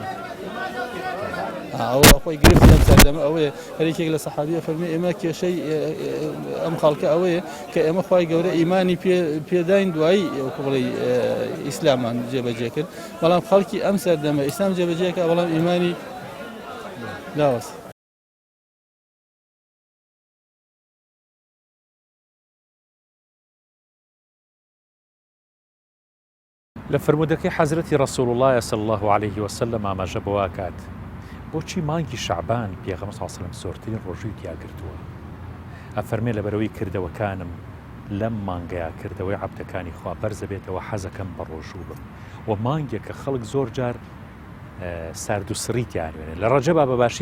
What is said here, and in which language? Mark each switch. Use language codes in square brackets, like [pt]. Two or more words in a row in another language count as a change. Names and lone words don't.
[ckb] ئەو خۆی گرفت لەم سەردەمە ئەوەیە هەرێکێک لە سەحابیە فەرمی ئێمە کێشەی ئەم خەڵکە ئەوەیە کە ئێمە خوای گەورە ئیمانی پێداین دوایی وەکو بڵێ ئیسلامان جێبەجێ کرد بەڵام خەڵکی ئەم سەردەمە ئیسلام جێبەجێکە بەڵام ئیمانی لاوەس لە فرمودەکەی حەزرەتی ڕەسوڵ الله [ar] صلی الله عليه وسلم [ckb] ئاماژە بەوا کات بۆچی مانگی شەعبان پێغەمبەر [ar] صلی الله عليه وسلم [ckb] زۆرترین ڕۆژووی تیاگرتووە ئەفەرمێ لەبەرەوەی کردەوەکانم لەم مانگەیە کردەوەی عەبدەکانی خوا بەرزە بێتەوە حەزەکەم بە ڕۆژوو بم و مانگێکە خەڵک زۆر جار سارد و سڕیتیان وێنێ لە ڕەجەبا بەباشی